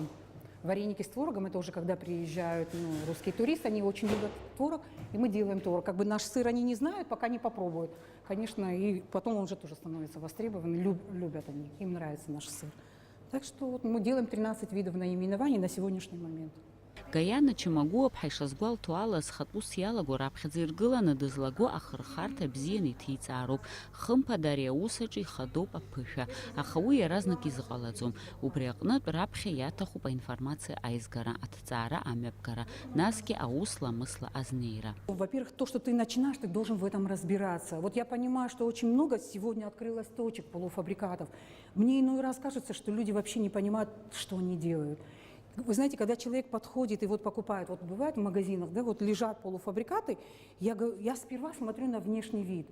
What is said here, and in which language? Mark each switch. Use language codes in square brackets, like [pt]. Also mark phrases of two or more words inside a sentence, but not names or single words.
[ru] Вареники с творогом – это уже когда приезжают русские туристы, они очень любят творог, и мы делаем творог. Как бы наш сыр они не знают, пока не попробуют. Конечно, и потом он уже тоже становится востребованным, любят они, им нравится наш сыр. Так что вот мы делаем 13 видов наименований на сегодняшний момент. [ab] Гаиана Чимагәыԥҳа ишазгәалҭо ала зхатәы ус иалаго раԥхьаӡа иргыланы дызлаго ахырхарҭа бзианы иҭиҵаароуп. Хымԥада ари аус аҿы ихадоуп аԥышәа, аха уи иаразнак изыҟалаӡом. Убри аҟнытә раԥхьа иаҭахуп аинформациа аизгара, аҭҵаара амҩаԥгара, насгьы аус ламысла азнеира. [ru] Во-первых, то, что ты начинаешь, ты должен в этом разбираться. Вот я понимаю, что очень много сегодня открылось точек полуфабрикатов. Мне иной раз кажется, что люди вообще не понимают, что они делают. Вы знаете, когда человек подходит и вот покупает, вот бывает в магазинах, да, вот лежат полуфабрикаты, я сперва смотрю на внешний вид.